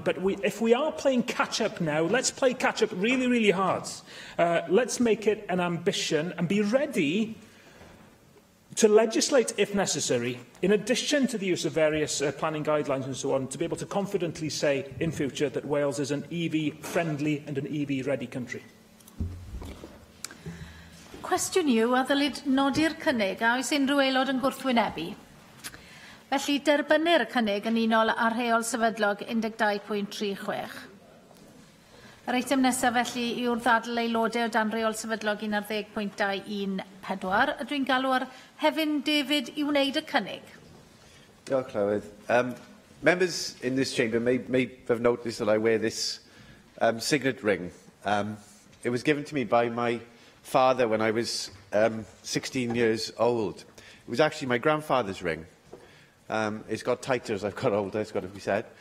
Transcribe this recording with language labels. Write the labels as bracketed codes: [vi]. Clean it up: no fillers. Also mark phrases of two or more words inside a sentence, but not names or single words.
[en] But if we are playing catch-up now, let's play catch-up really, really hard. Let's make it an ambition and be ready to legislate, if necessary, in addition to the use of various planning guidelines and so on, to be able to confidently say in future that Wales is an EV-friendly and an EV-ready country? [cy] Cwestiwn yw a ddylid nodi'r cynnig a oes unrhyw aelod yn gwrthwynebu. Felly derbynir y cynnig yn unol ar rheol sefydlog 12.36. Yr eitem nesaf felly yw'r ddadl aelodau o dan reol sefydlog 11.214. Ydw i'n galw ar Hefin David i wneud y cynnig. Diolch, Llywydd. [en] Members in this chamber may have noticed that I wear this signet ring. It was given to me by my father when I was 16 years old. It was actually my grandfather's ring. It's got tighter as I've got older, it's got to be said.